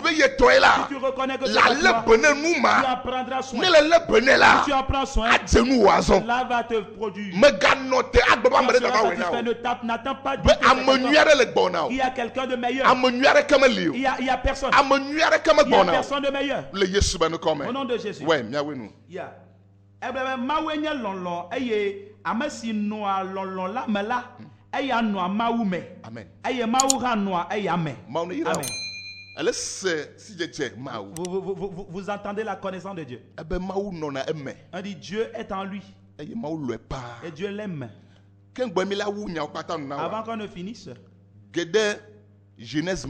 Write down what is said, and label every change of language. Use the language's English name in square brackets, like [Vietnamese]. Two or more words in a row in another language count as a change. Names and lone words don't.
[French] Si tu reconnais que c'est à toi, tu en prendras soin. Si tu en prends soin, cela va te produire. N'attends pas du tout. Il y a quelqu'un de meilleur. Il y a personne. Il y a personne de meilleur. Au nom de Jésus. [Ewe] Amesi noa lolon la me la eya noa mawu me. Amen. Eye mawu ha noa eya me. Amen. [French] Vous entendez la connaissance de Dieu. On dit Dieu est en lui. Et Dieu l'aime. Avant qu'on ne finisse, Genèse